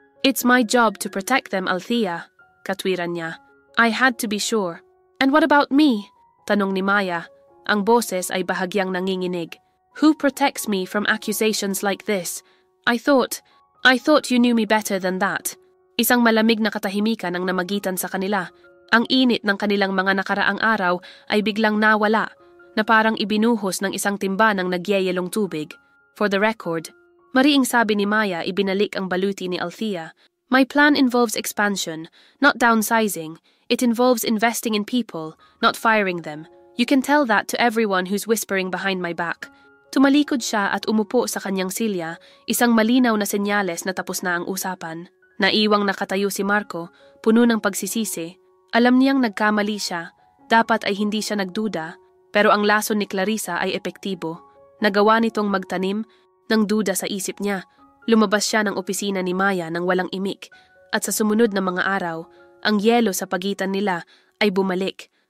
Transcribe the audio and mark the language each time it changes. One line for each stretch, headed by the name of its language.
English: It's my job to protect them, Althea.
Filipino: Katwiran niya.
English: I had to be sure. And what about me?
Filipino: Tanong ni Maya. Ang boses ay bahagyang nanginginig.
English: Who protects me from accusations like this? I thought you knew me better than that.
Filipino: Isang malamig na katahimikan ang namagitan sa kanila. Ang init ng kanilang mga nakaraang araw ay biglang nawala, na parang ibinuhos ng isang timba ng nagyeyelong tubig.
English: For the record,
Filipino: mariing sabi ni Maya ibinalik ang baluti ni Althea.
English: My plan involves expansion, not downsizing. It involves investing in people, not firing them. You can tell that to everyone who's whispering behind my back.
Filipino: Tumalikod siya at umupo sa kanyang silya, isang malinaw na senyales na tapos na ang usapan. Naiwang nakatayo si Marco, puno ng pagsisisi. Alam niyang nagkamali siya, dapat ay hindi siya nagduda, pero ang lason ni Clarissa ay epektibo. Nagawa nitong magtanim ng duda sa isip niya. Lumabas siya ng opisina ni Maya nang walang imik, at sa sumunod na mga araw, ang yelo sa pagitan nila ay bumalik.